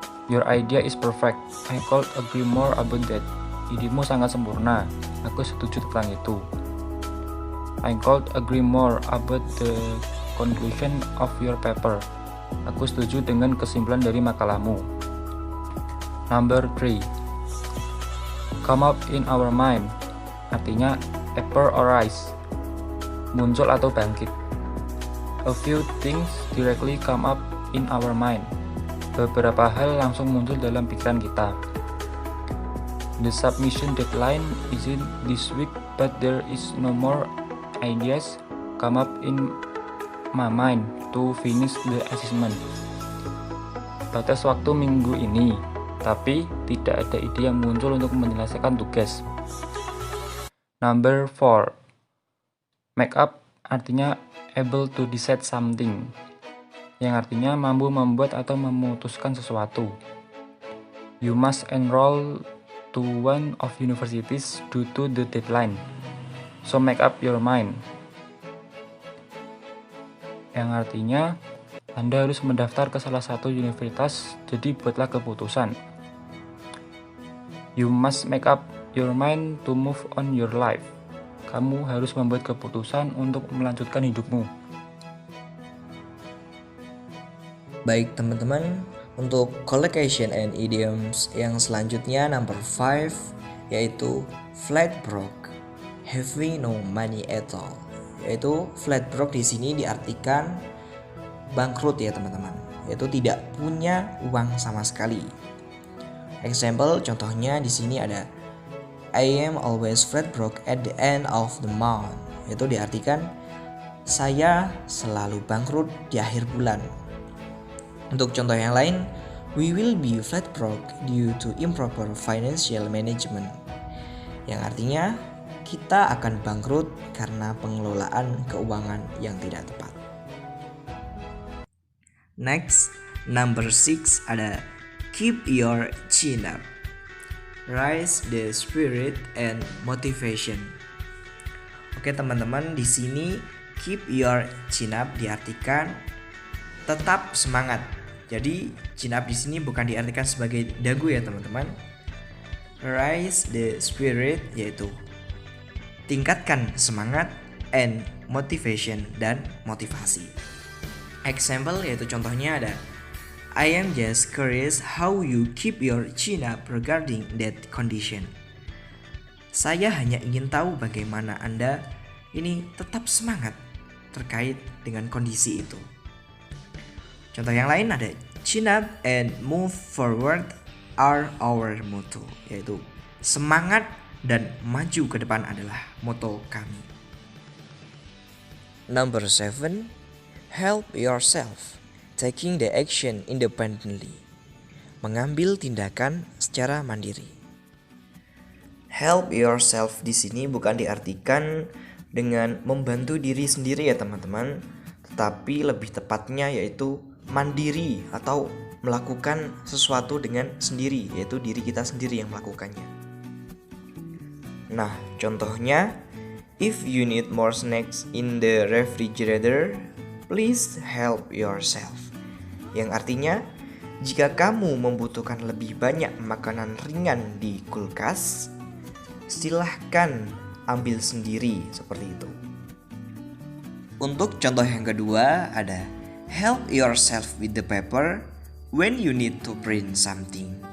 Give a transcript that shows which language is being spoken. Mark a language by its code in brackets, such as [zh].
[en] Your idea is perfect, I could agree more about that. [id] Idemu sangat sempurna, aku setuju tentang itu. [en] I could agree more about the conclusion of your paper. [id] Aku setuju dengan kesimpulan dari makalahmu. [en] Number 3, come up in our mind, [id] artinya [en] appear or rise, [id] muncul atau bangkit. [en] A few things directly come up in our mind. [id] Beberapa hal langsung muncul dalam pikiran kita. [en] The submission deadline isn't this week, but there is no more ideas come up in my mind to finish the assessment. [id] Batas waktu minggu ini, tapi tidak ada ide yang muncul untuk menyelesaikan tugas. [en] Number 4, make up [id] artinya [en] able to decide something, [id] yang artinya mampu membuat atau memutuskan sesuatu. [en] You must enroll to one of universities due to the deadline, so make up your mind, [id] yang artinya Anda harus mendaftar ke salah satu universitas, jadi buatlah keputusan. [en] You must make up your mind to move on your life. [id] Kamu harus membuat keputusan untuk melanjutkan hidupmu. Baik teman-teman, untuk [en] collocation and idioms [id] yang selanjutnya [en] number 5, [id] yaitu [en] flat broke, having no money at all. [id] Yaitu flat broke di sini diartikan bangkrut ya teman-teman, yaitu tidak punya uang sama sekali. [en] Example [id] contohnya di sini ada [en] I am always flat broke at the end of the month. [id] Itu diartikan saya selalu bangkrut di akhir bulan. Untuk contoh yang lain, [en] we will be flat broke due to improper financial management, [id] yang artinya kita akan bangkrut karena pengelolaan keuangan yang tidak tepat. [en] Next, number 6 [id] ada [en] keep your chin up. Raise the spirit and motivation. [id] Oke teman-teman, di sini keep your chin up diartikan tetap semangat. Jadi chin up di sini bukan diartikan sebagai dagu ya teman-teman. [en] Raise the spirit [id] yaitu tingkatkan semangat, [en] and motivation [id] dan motivasi. [en] Example [id] yaitu contohnya ada [en] I am just curious how you keep your chin up regarding that condition. [id] Saya hanya ingin tahu bagaimana Anda ini tetap semangat terkait dengan kondisi itu. Contoh yang lain ada [en] chin up and move forward are our motto, [id] yaitu semangat dan maju ke depan adalah moto kami. [en] Number 7, help yourself, taking the action independently. [id] Mengambil tindakan secara mandiri. Help yourself di sini bukan diartikan dengan membantu diri sendiri ya teman-teman, tetapi lebih tepatnya yaitu mandiri atau melakukan sesuatu dengan sendiri, yaitu diri kita sendiri yang melakukannya. Nah, contohnya, [en] if you need more snacks in the refrigerator, please help yourself. [id] Yang artinya, jika kamu membutuhkan lebih banyak makanan ringan di kulkas, silahkan ambil sendiri seperti itu. Untuk contoh yang kedua ada [en] help yourself with the paper when you need to print something.